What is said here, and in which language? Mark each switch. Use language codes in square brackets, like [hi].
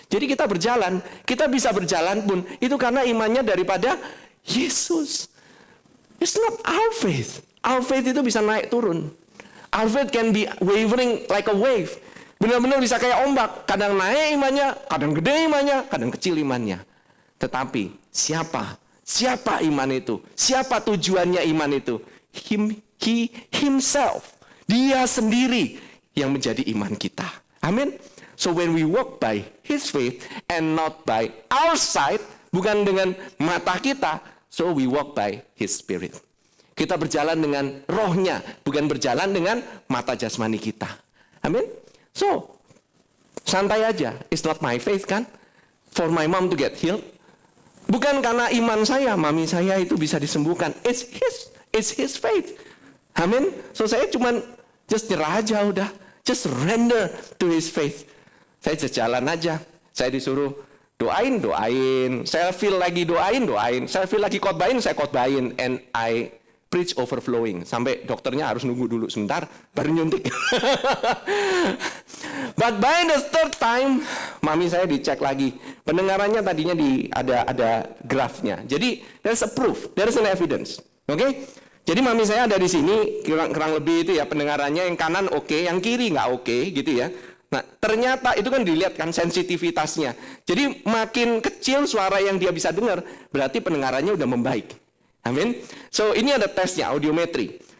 [id] Jadi kita berjalan, kita bisa berjalan pun, itu karena imannya daripada Yesus. [en] It's not our faith. Our faith [id] itu bisa naik turun. [en] Our faith can be wavering like a wave. [id] Benar-benar bisa kayak ombak. Kadang naik imannya, kadang gede imannya, kadang kecil imannya. Tetapi siapa iman itu? Siapa tujuannya iman itu? [en] He himself. [id] Dia sendiri yang menjadi iman kita. Amin. [en] So when we walk by his faith and not by our sight, [id] bukan dengan mata kita, [en] so we walk by his spirit. [id] Kita berjalan dengan rohnya, bukan berjalan dengan mata jasmani kita. [en] Amin. So, [id] santai aja. [en] It's not my faith kan? For my mom to get healed. [id] Bukan karena iman saya, mami saya itu bisa disembuhkan. [en] It's his faith. Amin. So [id] saya cuman [en] just [id] nyerah aja udah. [en] Just surrender to his faith. [id] Saya jalan aja. Saya disuruh doain. Saya feel lagi doain. Saya feel lagi khotbahin, saya khotbahin. [en] And I preach overflowing. [id] Sampai dokternya harus nunggu dulu sebentar, baru nyuntik. [en] But by the third time, [id] mami saya dicek lagi. Pendengarannya tadinya ada grafnya. [en] Jadi, there's a proof, there's an evidence. [id] Oke? Jadi mami saya ada di sini, kurang lebih itu ya, pendengarannya yang kanan oke, yang kiri nggak oke, gitu ya. Nah, ternyata itu kan dilihat kan sensitivitasnya. Jadi makin kecil suara yang dia bisa dengar, berarti pendengarannya udah membaik. Amin. So ini ada tesnya, audiometri.